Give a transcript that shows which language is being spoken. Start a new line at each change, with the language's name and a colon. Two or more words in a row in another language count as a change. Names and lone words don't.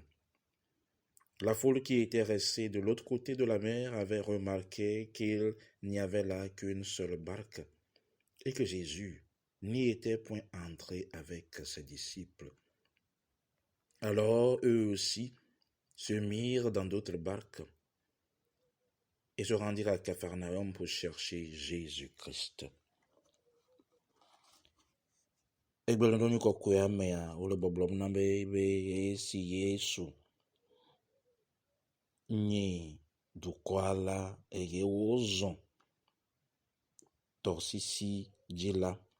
French: La foule qui était restée de l'autre côté de la mer avait remarqué qu'il n'y avait là qu'une seule barque et que Jésus n'y était point entré avec ses disciples. Alors eux aussi se mirent dans d'autres barques et se rendirent à Capharnaüm pour chercher Jésus-Christ.
Ewe: Egblẽdɔnu kɔkɔe amea wole bɔblɔm na be esi Yesu nye dukɔa la eye wozɔ tɔsisi dzi la.